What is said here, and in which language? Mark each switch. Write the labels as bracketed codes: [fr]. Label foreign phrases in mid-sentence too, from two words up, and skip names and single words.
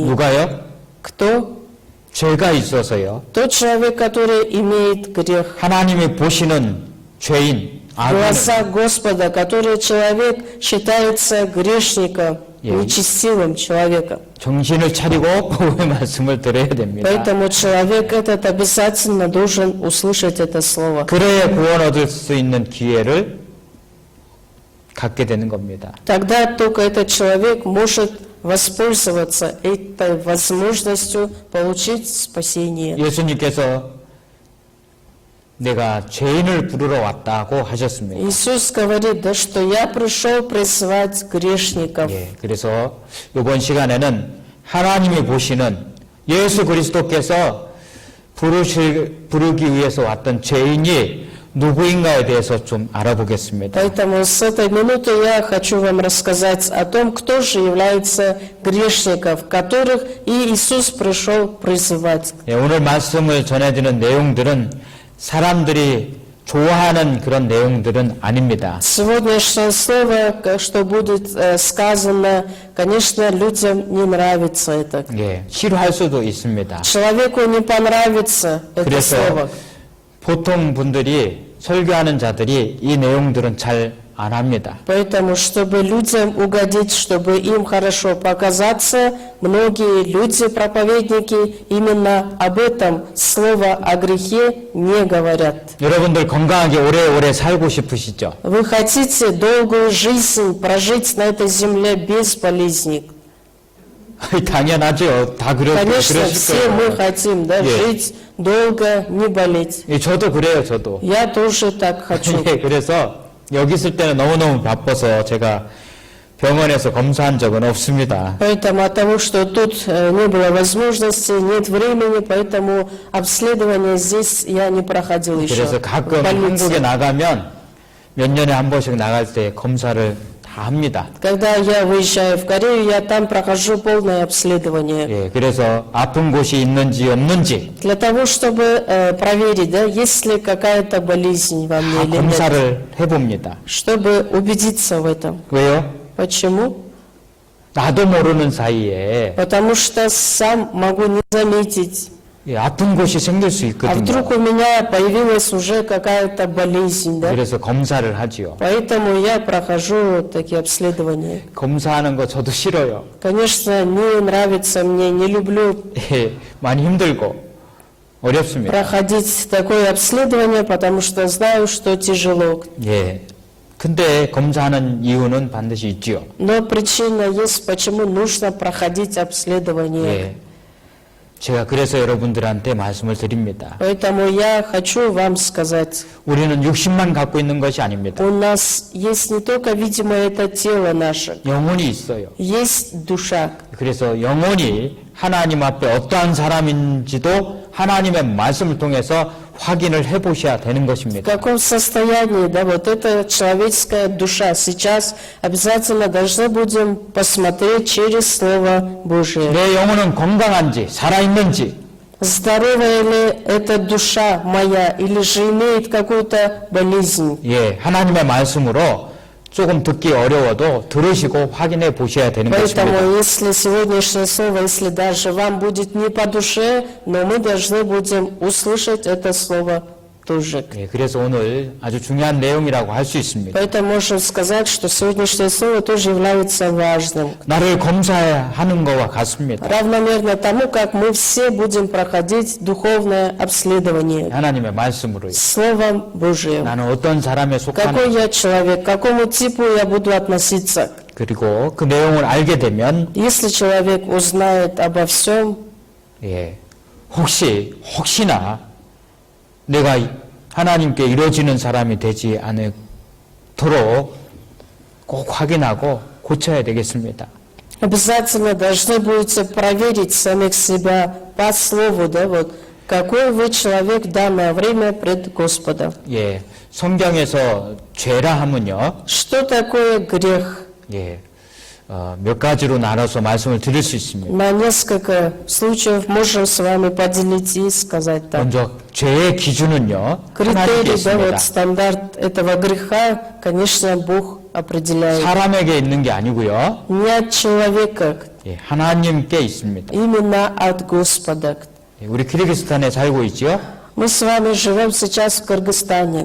[ko] 누가요? [ru] Кто? [ko] 죄가 있어서요. [ru] Тот человек, который имеет грех. [ko] 하나님이 보시는 죄인, [ru] В глазах Господа, который человек считается грешником, нечестивым человеком. [ko] 정신을 차리고 복음의 말씀을 들어야 됩니다. [ru] Поэтому человек этот обязательно должен услышать это слово. [ko] 그래야 구원 얻을 수 있는 기회를 갖게 되는 겁니다. [ru] Тогда только этот человек может воспользоваться этой возможностью получить спасение. [ko] 예수님께서 내가 죄인을 부르러 왔다고 하셨습니다. [ru] Иисус говорит, да что я пришел призвать грешников. [ko] 예, 그래서 이번 시간에는 하나님이 보시는 예수 그리스도께서 부르기 위해서 왔던 죄인이 누구인가에 대해서 좀 알아보겠습니다. [ru] Поэтому с этой минуты я хочу вам рассказать о том, кто же является грешников, которых и Иисус пришел призывать. [ko] 예, 오늘 말씀을 전해드리는 내용들은 사람들이 좋아하는 그런 내용들은 아닙니다. [ru] Сегодняшнее слово, что будет сказано, конечно, людям не нравится это. [ko] 예, 싫어할 수도 있습니다. [ru] Человеку не понравится это [ko] 그래서 [ru] слово. [ko] 보통 분들이 설교하는 자들이 이 내용들은 잘 안 합니다. [ru] Поэтому, чтобы людям угодить, чтобы им хорошо показаться, многие люди, проповедники, именно об этом слово о грехе не говорят. [ko] 여러분들 건강하게 오래오래 살고 싶으시죠? [ru] Вы хотите долгую жизнь прожить на этой земле без болезней? [ko] 당연하죠. 다 [ru] Конечно, [ko] 그러실 [ru] все мы [ko] 거예요. [ru] хотим, да, Yeah. жить долго, не болеть. [ko] 예, 저도 그래요, 저도. [ru] Я тоже так хочу. [ko] 예, 그래서 여기 있을 때는 너무너무 바빠서 제가 병원에서 검사한 적은 없습니다. [ru] Поэтому от того, что тут не было возможности, нет времени, поэтому обследование здесь я не проходил еще. [ko] 그래서 [ru] в [ko] 가끔 [ru] больнице. [ko] 한국에 나가면 몇 년에 한 번씩 나갈 때 검사를 다 합니다. [ru] Когда я выезжаю в Корею, я там прохожу полное обследование. [ko] 예, 그래서 아픈 곳이 있는지 없는지 [ru] Для того, чтобы проверить, да, есть ли какая-то болезнь во мне [ko] 다 [ru] или нет. [ko] 검사를 해봅니다. [ru] Чтобы убедиться в этом. [ko] 왜요? [ru] Почему? [ko] 나도 모르는 사이에 [ru] Потому что сам могу не заметить. [ko] 예, 아픈 곳이 생길 수 [ru] А [ko] 있거든요. [ru] вдруг у меня появилась уже какая-то болезнь, да? [ko] 그래서 검사를 하지요. [ru] Поэтому я прохожу такие обследования. [ko] 검사하는 거 저도 싫어요. [ru] Конечно, не нравится мне, не люблю [ko] 예, 많이 힘들고 어렵습니다. [ru] проходить такое обследование, потому что знаю, что тяжело. [ko] 예. 근데 검사하는 이유는 반드시 있지요. [ru] Но причина есть, почему нужно проходить обследование. [ko] 예. 제가 그래서 여러분들한테 말씀을 드립니다. [ru] Поэтому я хочу вам сказать, [ko] 우리는 육신만 갖고 있는 것이 아닙니다. [ru] у нас есть не только, видимо, это тело наше, [ko] 영혼이 있어요. [ru] есть душа. [ko] 그래서 영혼이 하나님 앞에 어떠한 사람인지도 하나님의 말씀을 통해서 확인을 해보셔야 되는 [ru] В [ko] 것입니다. [ru] каком состоянии, да, вот эта человеческая душа сейчас обязательно должны будем посмотреть через Слово Божие. [ko] 내 영혼은 건강한지 살아있는지 [ru] Здоровая ли эта душа моя, или же имеет какую-то болезнь? [ko] 예, 하나님의 말씀으로 조금 듣기 어려워도 들으시고 확인해 보셔야 되는 것입니다. [ru] Поэтому, если сегодняшнее слово, если даже вам будет не по душе, но мы должны будем услышать это слово тоже. [ko] 예, 그래서 오늘 아주 중요한 내용이라고 할 수 있습니다. [ru] Поэтому можем сказать, что сегодняшнее слово тоже является важным. [ko] 나를 검사하는 것과 같습니다. [ru] Равномерно тому, как мы все будем проходить духовное обследование [ko] 하나님의 말씀으로요. [ru] Словом Божиим. [ko] 나는 어떤 사람에 [ru] Какой [ko] 속하는지 [ru] я человек, к какому типу я буду относиться. [ko] 그리고 그 내용을 알게 되면 [ru] Если человек узнает обо всем, [ko] 예, 혹시나 내가 하나님께 이루어지는 사람이 되지 않도록 꼭 확인하고 고쳐야 되겠습니다. [ru] обязательно должны будете проверить самих себя по слову, да, вот, какой вы человек в данное время пред Господом. [ko] 예, 성경에서 죄라 하면요, [ru] Что такое грех? [ko] 예, 몇 가지로 나눠서 말씀을 드릴 수 있습니다. [ru] На несколько случаев можем с вами поделить и сказать так. [ko] 먼저 죄의 기준은요, 하나님께 [ru] Критерий, да, [ko] 있습니다. [ru] вот стандарт этого греха, конечно, Бог определяет. [ko] 사람에게 있는 게 아니고요, [ru] Не от человека, [ko] 예, 하나님께 있습니다. [ru] именно от Господа. [ko] 예, 우리 키르기스탄에 살고 있죠. [ru] Мы с вами живем сейчас в Кыргызстане.